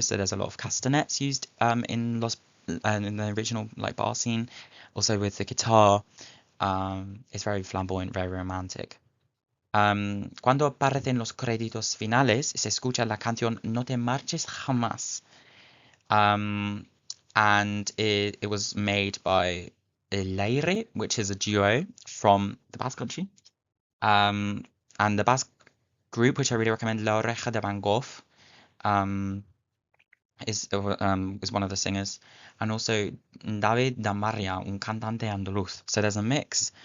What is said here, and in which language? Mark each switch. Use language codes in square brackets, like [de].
[en] So there's a lot of castanets used in the original like bar scene. Also with the guitar, it's very flamboyant, very romantic. [es] Cuando aparecen los créditos finales, se escucha la canción No te marches jamás. [en] And it was made by El Aire, which is a duo from the Basque country. And the Basque group, which I really recommend, La Oreja de Van Gogh, is one of the singers, and also David Damaria, [es] un cantante andaluz. [en] So there's a mix.